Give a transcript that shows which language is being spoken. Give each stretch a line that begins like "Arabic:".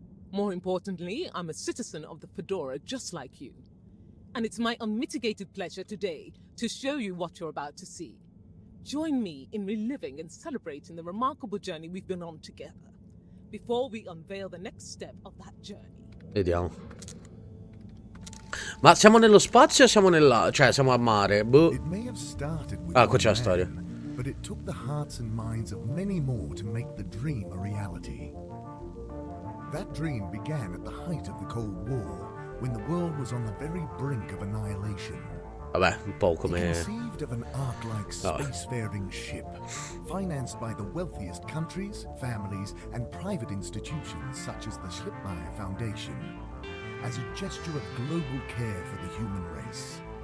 English: More importantly, I'm a citizen of the Fedora just like you. And it's my unmitigated pleasure today to show you what you're about to see. Join me in reliving and celebrating the remarkable journey we've been on together, before we unveil the next step of that journey.
Italian: Vediamo. Ma siamo nello spazio o siamo nella... cioè siamo a mare? Boh. Ah, qua c'è la storia.
English: But it took the hearts and minds of many more to make the dream a reality. That dream began at the height of the Cold War, when the world was on the very brink of annihilation.
Italian: Vabbè, un po'
English: He
Italian: come...
English: conceived of an ark-like spacefaring ship, financed by the wealthiest countries, families, and private institutions such as the Schlipmeyer Foundation, as a gesture of global care for the human race.